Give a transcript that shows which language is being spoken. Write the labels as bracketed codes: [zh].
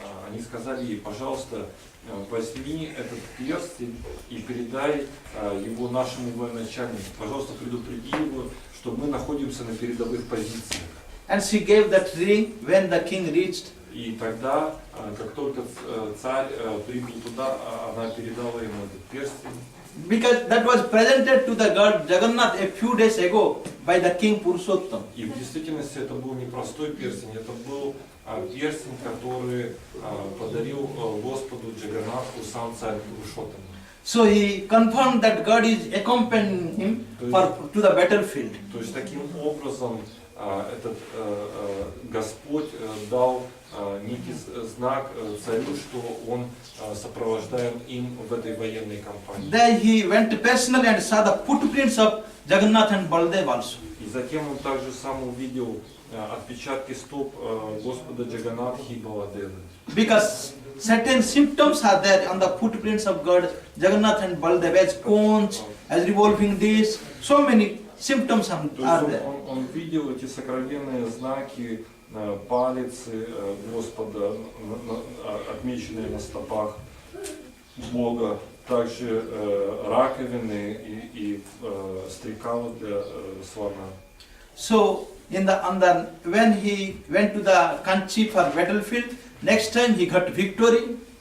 [ru] они сказали ей, пожалуйста, возьми этот перстень и передай его нашему военачальнику. Пожалуйста, предупреди его, что мы находимся на передовых позициях. [en] And she gave that ring when the king reached. [ru] И тогда, как только царь прибыл туда, она передала ему этот перстень. [en] Because that was presented to the god Jagannath a few days ago by the king Purushottam. [ru] И в действительности это был не простой перстень, это был перстень, который подарил Господу Джаганнатху сам царь Пурушоттама. [en] So he confirmed that God is accompanying him to the battlefield. [ru] То есть таким образом этот Господь дал некий знак царю, что он сопровождаем им в этой военной кампании. [en] There he went personally and saw the footprints of Jagannath and Baldev also. [ru] И затем он также сам увидел отпечатки стоп Господа Джаганнатхи и Баладевы. [en] Because certain symptoms are there on the footprints of God Jagannath and Baldev, as conch, as revolving disc, so many symptoms are there. [ru] Он видел эти сокровенные знаки, палицы Господа, отмеченные на стопах Бога, также раковины и стрекалы для слона. [en] So when he went to the country for battlefield, next time he got victory.